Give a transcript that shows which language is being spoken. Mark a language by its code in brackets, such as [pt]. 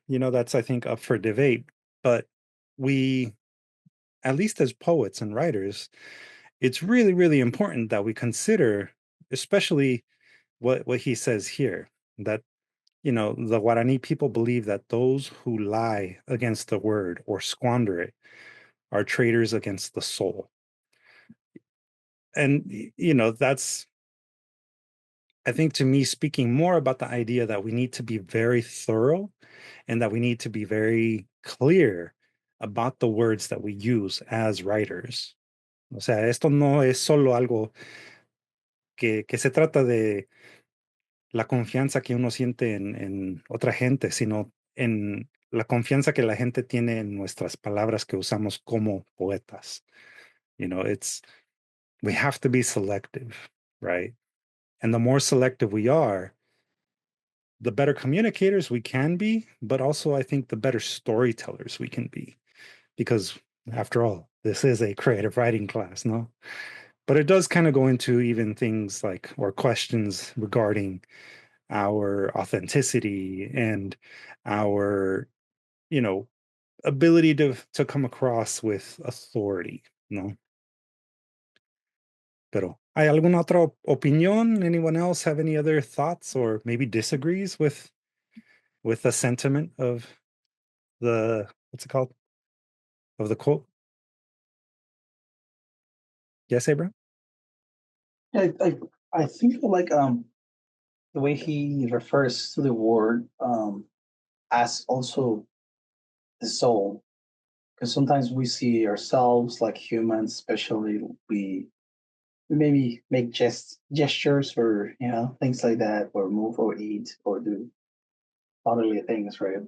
[en] That's, I think, up for debate. But we, at least as poets and writers, it's really, really important that we consider, especially what he says here, that the Guarani people believe that those who lie against the word or squander it are traitors against the soul. And that's, I think, to me, speaking more about the idea that we need to be very thorough and that we need to be very clear about the words that we use as writers. [es] O sea, esto no es solo algo que se trata de la confianza que uno siente en otra gente, sino en la confianza que la gente tiene en nuestras palabras que usamos como poetas. [en] It's, we have to be selective, right? And the more selective we are, the better communicators we can be, but also I think the better storytellers we can be. Because after all, this is a creative writing class, no? But it does kind of go into even things like, or questions regarding our authenticity and our, you know, ability to come across with authority, no? [es] Pero, ¿hay alguna otra opinión? [en] Anyone else have any other thoughts or maybe disagrees with the sentiment of the, what's it called? Of the quote? Yes, Abraham? Yeah, I think like the way he refers to the word as also the soul, because sometimes we see ourselves like humans, especially we maybe make gestures or things like that, or move or eat or do bodily things, right?